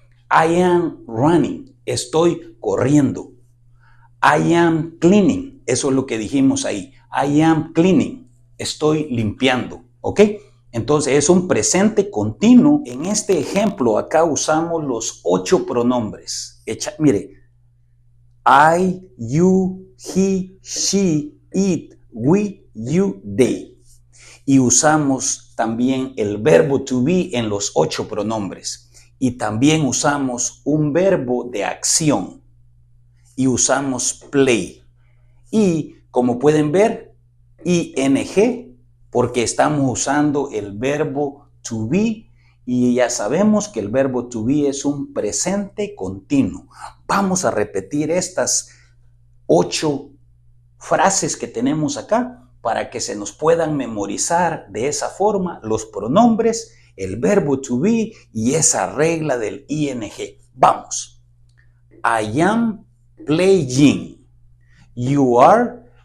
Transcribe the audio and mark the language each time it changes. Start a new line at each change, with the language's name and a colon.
English: I am running.
Spanish: Estoy corriendo.
English: I am cleaning.
Spanish: Eso es lo que dijimos ahí.
English: I am cleaning.
Spanish: Estoy limpiando. ¿Ok? Entonces es un presente continuo. En este ejemplo acá usamos los 8 pronombres. Mire.
English: I, you, he, she, it, we, you, they.
Spanish: Y usamos también el verbo to be en los 8 pronombres. Y también usamos un verbo de acción. Y usamos play. Y como pueden ver, ing, porque estamos usando el verbo to be. Y ya sabemos que el verbo to be es un presente continuo. Vamos a repetir estas 8 frases que tenemos acá para que se nos puedan memorizar de esa forma los pronombres, el verbo to be y esa regla del ing. Vamos.
English: I am playing. You are